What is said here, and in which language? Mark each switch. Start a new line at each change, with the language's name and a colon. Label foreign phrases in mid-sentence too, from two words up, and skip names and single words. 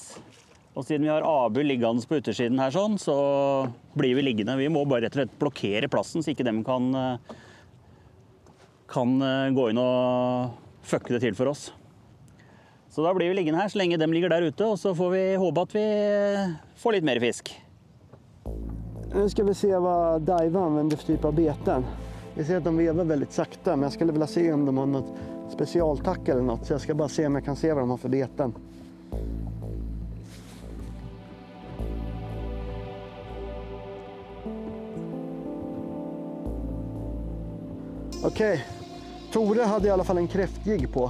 Norwegian: Og siden vi har Abu liggende på utersiden her sånn, så blir vi liggende. Vi må bare rett og slett blokkere plassen, så ikke de kan gå inn og fucke det til for oss. Så da blir vi liggende her så lenge de ligger der ute, og så får vi håpe at vi får litt mer fisk.
Swedish: Nu ska vi se vad Daiwa använder för typ av beten. Vi ser att de vevar väldigt sakta, men jag skulle vilja se om de har något specialtack eller något. Så jag ska bara se om jag kan se vad de har för beten. Okej, Tore hade i alla fall en kräftjigg på.